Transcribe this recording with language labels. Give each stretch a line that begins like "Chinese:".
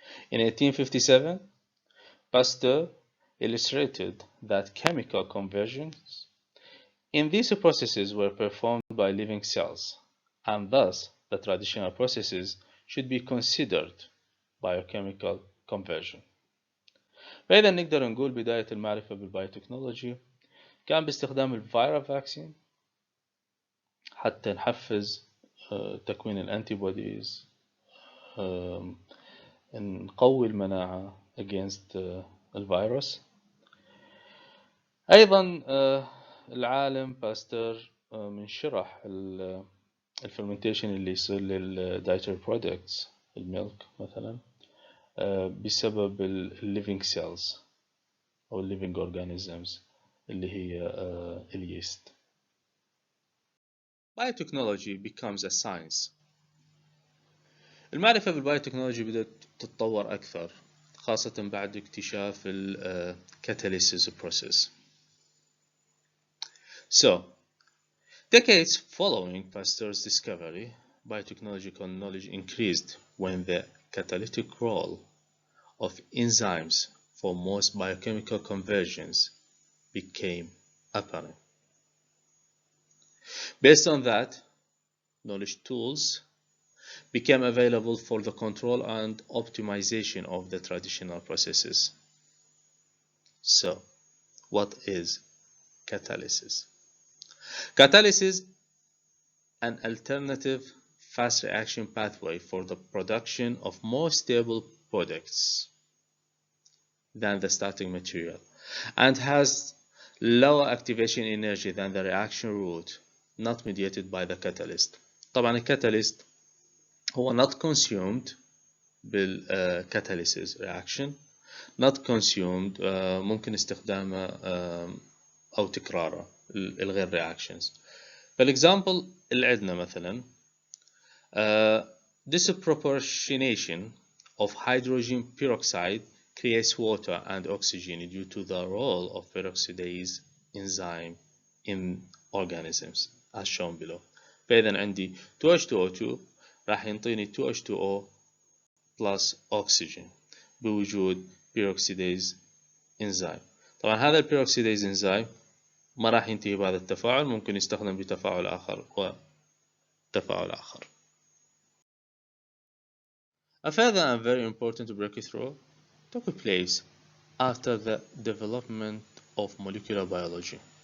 English: In 1857, Pasteur illustrated that chemical conversions in these processes were performed by living cells, and thus the traditional processes should be considered biochemical conversion.
Arabic: فإذا نقدر نقول بداية المعرفة بالبايوتكنولوجي كان باستخدام الفيرال فاكسين حتى نحفز تكوين الانتيبوديز، نقوي المناعة against الفيروس. أيضا العالم باستر من شرح الفرمنتيشن اللي يصير للدايتري برودكتس الميلك مثلا بسبب الليفينج سيلز أو الليفينج organisms اللي هي اليست.
English: Biotechnology becomes a science.
Arabic: المعرفة بالبايوتكنولوجي بدأت تتطور أكثر خاصة بعد اكتشاف catalysis process.
English: So, decades following Pasteur's discovery, biotechnological knowledge increased when the catalytic role of enzymes for most biochemical conversions became apparent. Based on that, knowledge tools became available for the control and optimization of the traditional processes. So, what is catalysis? Catalysis, an alternative fast reaction pathway for the production of more stable products than the starting material and has lower activation energy than the reaction route not mediated by the catalyst.
Arabic: طبعا الكاتاليست هو
English: not consumed
Arabic: بالcatalysis reaction, not consumed ممكن استخدامه أو تكراره
English: الغير reactions. فالexample
Arabic: اللي عندنا مثلا
English: disproportionation of hydrogen peroxide creates water and oxygen due to the role of peroxidase enzyme in organisms as shown below.
Arabic: فإذا عندي 2H2O2 راح ينطيني 2H2O plus oxygen بوجود peroxidase enzyme. طبعا هذا البيروكسيديز enzyme ما راح ينتهي بهذا التفاعل، ممكن يستخدم بتفاعل آخر وتفاعل آخر.
English: A further and very important breakthrough took place after the development of molecular biology.